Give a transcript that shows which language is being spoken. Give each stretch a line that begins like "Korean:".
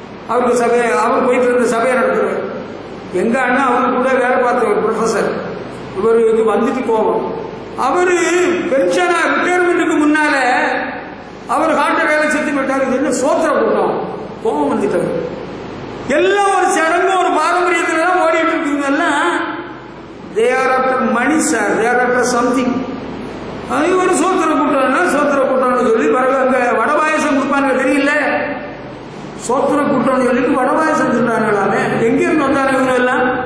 Tamil: அவருக்கு சபையை, அவர் போயிட்டு இருந்த சபையை நடத்துறாரு. எங்க அண்ணா அவரு கூட வேலை பார்த்த ஒரு ப்ரொஃபசர், இவருக்கு வந்துட்டு கோபம். அவரு பென்ஷனா ரிட்டையர்மெண்ட்டுக்கு முன்னால அவர் ஹார்ட் அட்டாக்ல செத்து போயிட்டாரு. இது என்ன சோத்திர கூட்டம்? கோபம் வந்துட்டாரு. எல்லாம் ஒரு சடங்கு, ஒரு பாரம்பரியத்துல தான் ஓடிட்டு இருக்குங்க.
English: எல்லாம் they are after money sir, they are after something.
Tamil: அது ஒரு சோத்திர கூட்டம்னா சோத்திர கூட்டம்னு சொல்லி பிறகு அங்க வடபாயசம் கொடுப்பாங்க தெரியல. சோத்திர கூட்டம்னு சொல்லிட்டு வடபாயசம் சொல்றாங்களாமே. எங்க இருந்து வந்தாங்க இவங்க எல்லாம்?